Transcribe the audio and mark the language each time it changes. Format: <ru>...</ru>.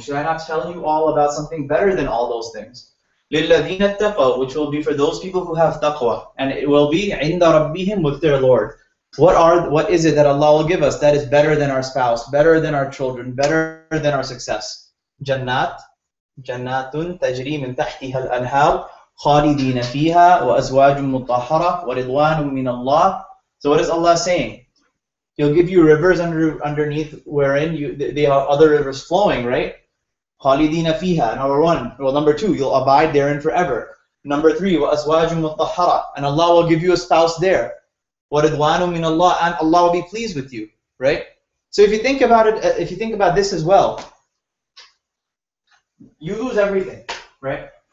<en>Should I not tell you all about something better than all those things?</en> <ar>لِلَّذِينَ اتَّقَوْا,</ar> <en>which will be for those people who have taqwa, and it will be</en> <ar>عِنْدَ رَبِّهِمْ,</ar> <en>with their Lord. What is it that Allah will give us that is better than our spouse, better than our children, better than our success?</en> <ar>Jannatun tajri min tahtiha al-anhar خالدين فيها وأزواج مطهرة ورضوان من الله.</ar> <en>So what is Allah saying? He'll give you rivers underneath wherein they are other rivers flowing, right?</en> <ar>خالدين فيها,</ar> <en>number one. Well, number two, you'll abide therein forever. Number three,</en> <ar>وأزواج مطهرة,</ar> <en>and Allah will give you a spouse there.</en> <ar>وَرِضْوَانٌ مِّنَ اللَّهِ,</ar> <en>and Allah will be pleased with you, right? So if you think about it, if you think about this as well, you lose everything, right?</en>